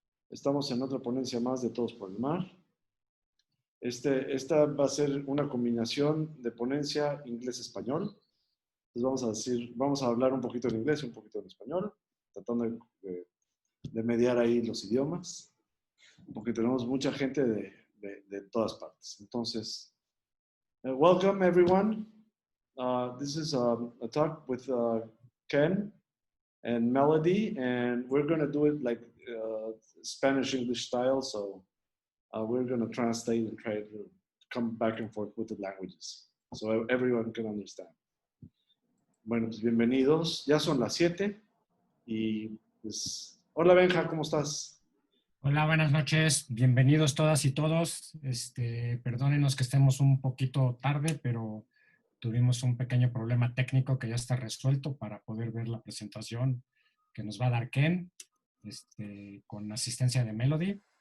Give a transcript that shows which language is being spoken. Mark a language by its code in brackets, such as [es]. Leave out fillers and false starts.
[es] Estamos en otra ponencia más de Todos por el Mar. Esta va a ser una combinación de ponencia inglés-español. Entonces vamos a hablar un poquito en inglés y un poquito en español, tratando de mediar ahí los idiomas, porque tenemos mucha gente de todas partes. [en] Entonces, welcome everyone. This is a talk with Ken and Melodie, and we're going to do it like Spanish-English style, so we're going to translate and try to come back and forth with the languages, so everyone can understand. [es] Bueno, pues bienvenidos. Ya son las 7 y pues... Hola Benja, ¿cómo estás? Hola, buenas noches. Bienvenidos todas y todos. Perdónenos que estemos un poquito tarde, pero tuvimos un pequeño problema técnico que ya está resuelto para poder ver la presentación que nos va a dar Ken, con asistencia de Melodie.